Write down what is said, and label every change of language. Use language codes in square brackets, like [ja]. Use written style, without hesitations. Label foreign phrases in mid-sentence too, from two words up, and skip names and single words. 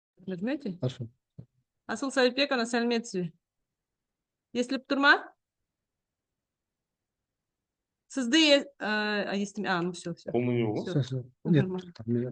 [ru] Нажмете? Хорошо. [kk] Асыл Сабитбековна, сәлеметсіз бе? Естіліп тұр ма? Сізді [ru] ну все. Полный него. Все. Нет, Нормально. там нет.